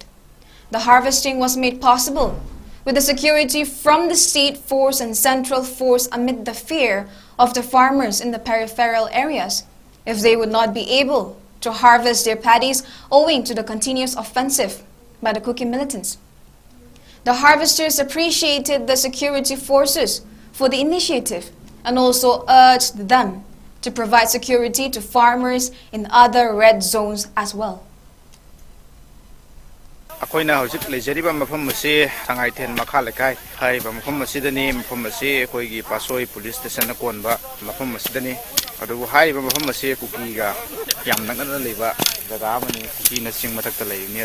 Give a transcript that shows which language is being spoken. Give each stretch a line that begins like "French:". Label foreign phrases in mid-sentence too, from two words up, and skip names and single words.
English: The harvesting was made possible with the security from the state force and central force amid the fear of the farmers in the peripheral areas if they would not be able to harvest their paddies owing to the continuous offensive by the Kuki militants. The harvesters appreciated the security forces for the initiative and also urged them to provide security to farmers in other red zones as well.
Manipuri: ꯑꯩꯈꯣꯏꯅ ꯍꯧꯖꯤꯛ ꯂꯩꯖꯔꯤꯕ ꯃꯐꯝ ꯑꯁꯤ ꯁꯉꯥꯏꯊꯦꯟ ꯃꯈꯥ ꯂꯩꯀꯥꯏ ꯍꯥꯏꯔꯤꯕ ꯃꯐꯝ ꯑꯁꯤꯗꯅꯤ. ꯃꯐꯝ ꯑꯁꯤ ꯑꯩꯈꯣꯏꯒꯤ ꯄꯥꯁꯣꯏ ꯄꯨꯂꯤꯁ ꯁ꯭ꯇꯦꯁꯟꯅ ꯀꯣꯟꯕ ꯃꯐꯝ ꯑꯁꯤꯗꯅꯤ. ꯑꯗꯨꯕꯨ ꯍꯥꯏꯔꯤꯕ ꯃꯐꯝ ꯑꯁꯤ ꯀꯨꯀꯤꯒ ꯌꯥꯝ ꯅꯛꯅꯅ ꯂꯩꯕ ꯖꯒꯥ ꯑꯃꯅꯤ. ꯀꯨꯀꯤꯅ ꯆꯤꯡ ꯃꯊꯛꯇ ꯂꯩꯕꯅꯤ.